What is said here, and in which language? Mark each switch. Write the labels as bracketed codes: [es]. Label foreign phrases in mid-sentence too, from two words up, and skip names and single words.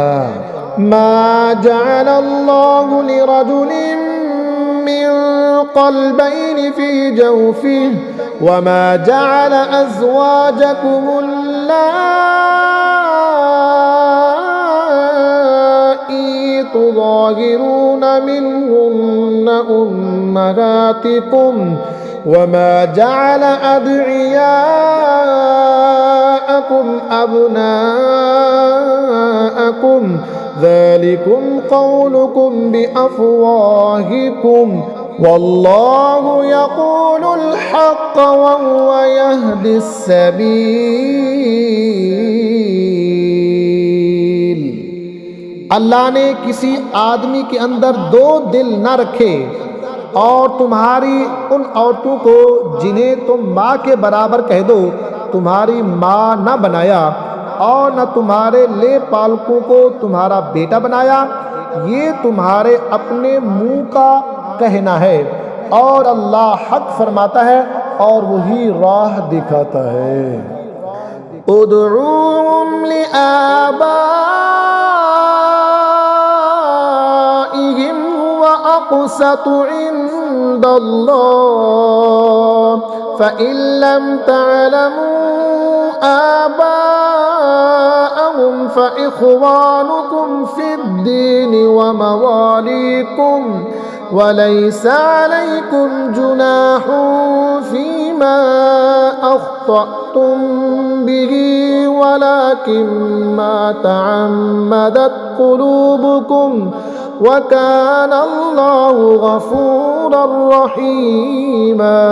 [ar] ما جعل الله لرجل من قلبين في جوفه وما جعل أزواجكم اللائي تظاهرون منهن أمهاتكم وما جعل أدعياءكم أبناءكم ذلكم قولكم بأفواهكم والله يقول الحق وهو يهدي السبيل. [ur] اللہ نے کسی آدمی کے اندر دو دل نہ رکھے، اور تمہاری ان عورتوں کو جنہیں تم ماں کے برابر کہہ دو تمہاری ماں نہ بنایا، اور نہ تمہارے لے پالکوں کو تمہارا بیٹا بنایا. یہ تمہارے اپنے منہ کا کہنا ہے، اور اللہ حق فرماتا ہے اور وہی راہ دکھاتا ہے. [ar] ادعوهم لآبائهم هو أقسط عند الله فإن لم تعلموا آباءهم فإخوانكم في الدين ومواليكم وليس عليكم جناح فيما أخطأتم به ولكن ما تعمدت قلوبكم وكان الله غفورا رحيما.